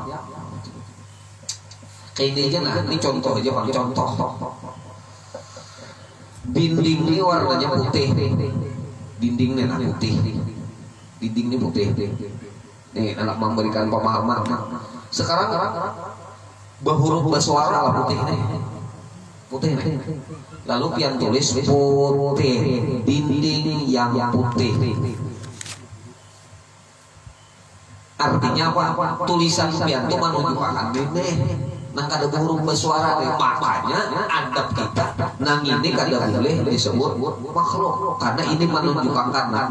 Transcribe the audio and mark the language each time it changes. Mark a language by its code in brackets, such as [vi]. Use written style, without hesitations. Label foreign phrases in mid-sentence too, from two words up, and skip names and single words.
[id] Kayak ini aja, nah ini contoh aja, pakai contoh. Dinding ini warnanya putih, dindingnya putih, dindingnya putih. Nih anak memberikan pemahaman. Sekarang berhuruf bersuara lah putih nih, putih nih. [bjn] Lalu pian tulis putih, dinding yang putih. [id] Artinya apa? [bjn] Tulisan pian itu menunjukkan ini. Nah kada huruf bersuara nih, makanya adab kita nang ini kada boleh disebut makhluk karena ini menunjukkan nabi.